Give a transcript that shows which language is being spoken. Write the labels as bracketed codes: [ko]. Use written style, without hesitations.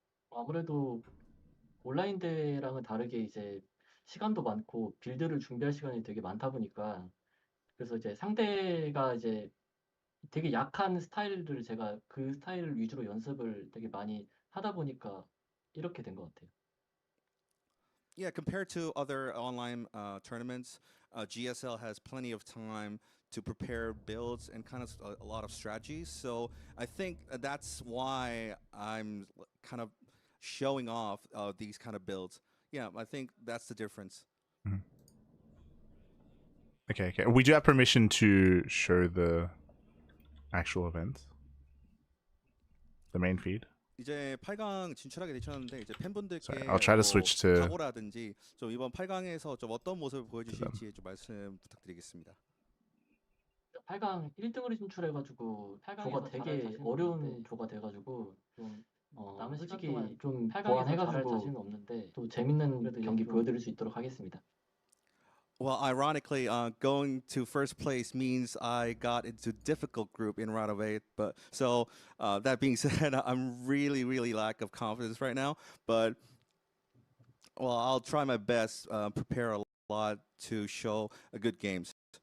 [ko] 아무래도 온라인 대랑은 다르게 이제 시간도 많고 빌드를 준비할 시간이 되게 많다 보니까, 그래서 이제 상대가 이제 되게 약한 스타일들을 제가 그 스타일 위주로 연습을 되게 많이 하다 보니까 이렇게 된 것 같아요. [en] Yeah, compared to other online tournaments, GSL has plenty of time to prepare builds and kind of a lot of strategies. So I think that's why I'm kind of showing off these kind of builds. Yeah, I think that's the difference. Mhm. Okay, okay. We do have permission to show the actual event, the main feed. [ko] 이제 8강 진출하게 되셨는데 이제 [en] Sorry, [ko] 팬분들께 [en] I'll try to switch to [ko] 각오라든지 좀 이번 8강에서 좀 어떤 모습을 보여주실지 좀 말씀 부탁드리겠습니다. 8강 1등으로 진출해가지고 조가 되게 어려운 조가 돼가지고 좀 남은 솔직히 좀 보완해가지고 잘할 자신은 없는데 또 재밌는 경기 보여드릴 수 있도록 하겠습니다. [en] Well, ironically, going to first place means I got into difficult group in round of 8. But so that being said, I'm really lack of confidence right now. But well, I'll try my best, prepare a lot to show a good games.